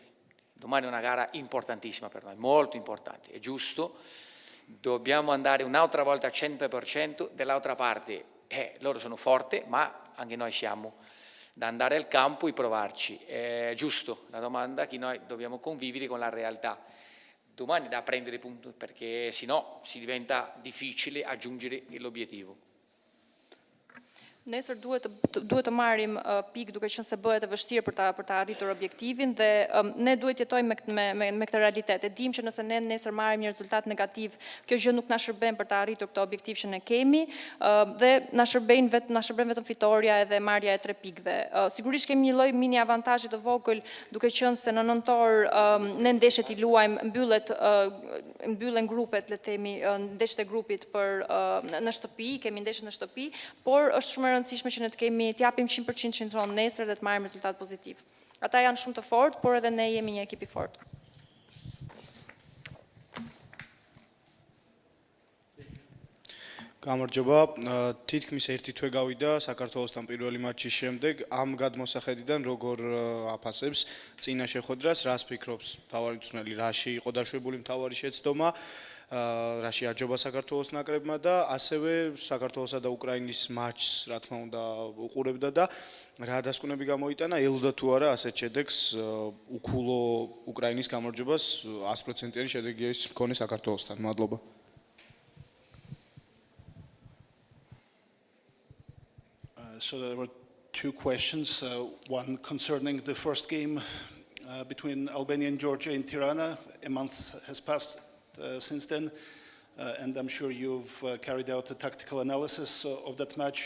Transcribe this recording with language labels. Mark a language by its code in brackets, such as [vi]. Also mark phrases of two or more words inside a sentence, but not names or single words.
[it] Domani è una gara importantissima per noi, molto importante, è giusto, dobbiamo andare un'altra volta al 100%, dall'altra parte loro sono forti, ma anche noi siamo da andare al campo e provarci. È giusto la domanda che noi dobbiamo convivere con la realtà. Domani da prendere punti, perché sennò si diventa difficile aggiungere l'obiettivo. [sq] Nesër duhet të marrim pikë duke qenë se bëhet e vështirë për ta arritur objektivin dhe ne duhet jetojmë me këtë realitet. E dim që nëse ne nesër marrim një rezultat negativ, kjo gjë nuk na shërben për ta arritur këtë objektiv që ne kemi dhe na shërben vetëm fitoria edhe marrja e 3 pikëve. Sigurisht kemi një lloj mini avantazhi të vogël duke qenë se në nëntor ne ndeshjet i luajmë, mbyllen grupet, le të themi, ndeshjet e grupit në shtëpi, kemi ndeshjet në shtëpi, por është shumë rëndësishme që ne të japim 100% qendron nesër dhe të marrim rezultat pozitiv. Ata janë shumë të fortë, por edhe ne jemi një ekip i fortë. [ka] გამარჯობა, თითქმის 1 თვე გავიდა საქართველოსთან პირველი მატჩის შემდეგ, ამ გადმოსახედიდან როგორ აფასებს წინა შეხვედრას, რას ფიქრობს მთავარი მწვრთნელი, რაში იყო დაშვებული მთავარი შეცდომა, რაში აჯობა საქართველოს ნაკრებმა და ასევე საქართველოსა და უკრაინის მატჩს, რა თქმა უნდა, უყურებდა და რა დასკვნები გამოიტანა, ელოდა თუ არა ასეთ შედეგს უქულო უკრაინის გამარჯვებას 100%-იანი შედეგის მქონე საქართველოსთან. მადლობა. [en] So there were 2 questions, one concerning the first game between Albania and Georgia in Tirana. A month has passed since then, and I'm sure you've carried out a tactical analysis of that match.